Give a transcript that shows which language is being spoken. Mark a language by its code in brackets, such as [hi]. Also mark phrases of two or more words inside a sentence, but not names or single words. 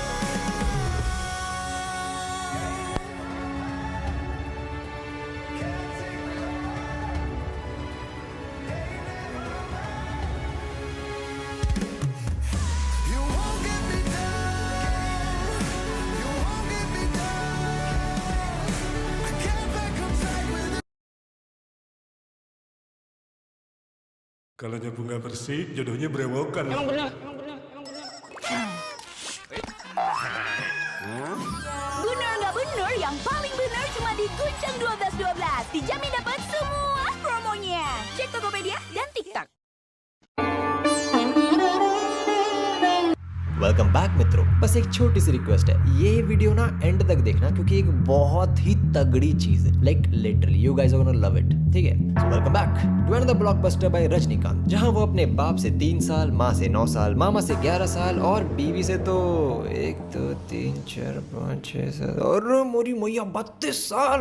[en] You won't get me down. You won't get me down. I get back on track with it. [id] Kalau bunga bersih, jodohnya berewokan. Emang benar. Bener nggak bener, yang paling bener cuma di Guncang 1212. Dijamin dapat semua promonya. Cek Tokopedia dan TikTok. [en] welcome back [hi] मित्रों, बस एक छोटी सी रिक्वेस्ट है, ये वीडियो ना एंड तक देखना क्योंकि एक बहुत ही तगड़ी चीज है, [en] like literally you guys are gonna love it, [hi] ठीक है। [en] so welcome back to another blockbuster by [hi] रजनीकांत, जहां वो अपने बाप से 3 साल, माँ से 9 साल, मामा से 11 साल और बीवी से तो 1 2 3 4 5 6 7 और मोरी मैया 32 साल।